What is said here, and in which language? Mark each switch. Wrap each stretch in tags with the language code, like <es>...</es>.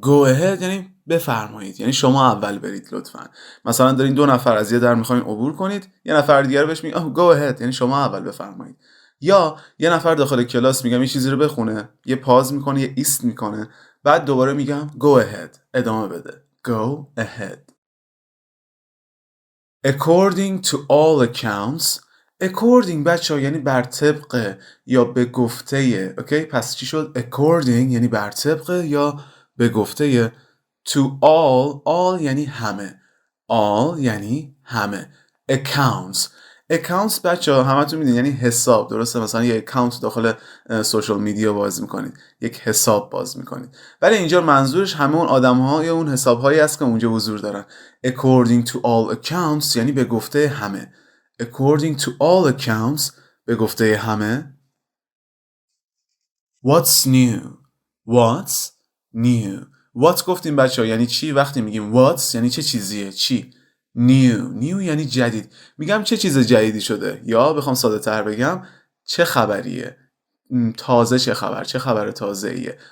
<en>go ahead</en> <fa>یعنی بفرمایید، یعنی شما اول برید لطفا. مثلا دارین دو نفر از یه در میخواین عبور کنید، یه نفر دیگر بهش میگه</fa> <en>go ahead</en> <fa>یعنی شما اول بفرمایید. یا یه نفر داخل کلاس میگم یه چیزی رو بخونه، یه پاز میکنه، یه ایست میکنه، بعد دوباره میگم</fa> <en>go ahead</en> <fa>ادامه بده.</fa> <en>go ahead. According to all accounts.</en> <fa>according بچه یعنی بر طبق یا به گفته. اوکی پس چی شد؟ according یعنی بر طبق یا به گفته. to all یعنی همه. all یعنی همه.</fa> <en>accounts.</en> <fa>accounts بچه همه تو میدین یعنی حساب، درسته؟ مثلا یه account داخل سوشال میدیا باز میکنید، یک حساب باز میکنید، ولی اینجا منظورش همه اون آدم ها یا اون حساب هایی است که اونجا حضور دارن.</fa> <en>according to all accounts</en> <fa>یعنی به گفته همه.</fa> <en>according to all accounts</en> <fa>به گفته همه.</fa> <en>what's new. what's new.</en> <fa>what گفتیم بچه ها یعنی چی؟ وقتی میگیم what's یعنی چه چیزیه، چی. new یعنی جدید. میگم چه چیز جدیدی شده، یا بخوام ساده تر بگم چه خبریه، تازه چه خبر، چه خبر تازه ایه.</fa>